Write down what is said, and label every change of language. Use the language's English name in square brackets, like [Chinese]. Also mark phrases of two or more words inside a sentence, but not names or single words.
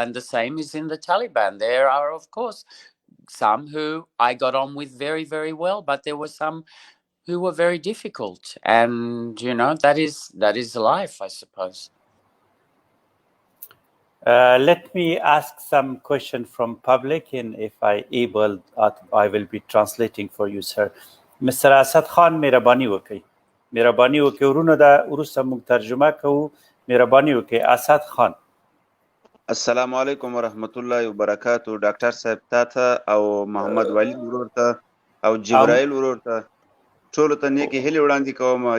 [English] And the same is in the Taliban. There are, of course, some who I got on with very, very well, but there were some who were very difficult. And, that is life, I suppose. Let me ask some question from public, and if I able, I will be translating for you, sir. Mr. Asad Khan, [Pashto] مهرباني وکړئ. مهرباني وکړئ ورونو دا وروسته موږ ترجمه کوو. مهرباني وکړئ. اسد خان. [Arabic] السلام علیکم ورحمت الله وبرکاتو. [Pashto] ډاکټر صاحب تاته او محمد ولی ورور ته او جبرائیل ورور ته ټولو ته نیکی هیلې وړاندې کوم.